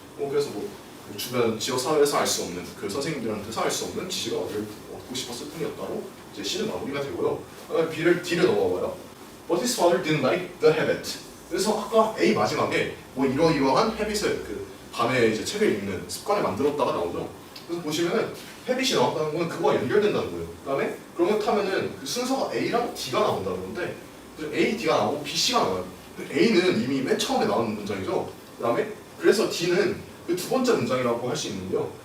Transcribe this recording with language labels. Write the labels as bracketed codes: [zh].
[ko] 그래서 주변 지역 사회에서 알 수 없는 그 선생님들한테서 알 수 없는 지식을 얻고 싶었을 뿐이었다로 이제 C는 마무리가 되고요. D를 넘어가요. [en] But his father didn't like the habit. [ko] 그래서 아까 A 마지막에 이러이러한 헤빗을 밤에 이제 책을 읽는 습관을 만들었다가 나오죠. 그래서 보시면은 헤빗이 나왔다는 건 그거와 연결된다는 거예요. 그다음에 그렇다면은 그 순서가 A랑 D가 나온다는 건데 A, D가 나오고 B, C가 나와요. A는 이미 맨 처음에 나오는 문장이죠. 그다음에 그래서 D는 그 두 번째 문장이라고 할 수 있는데요.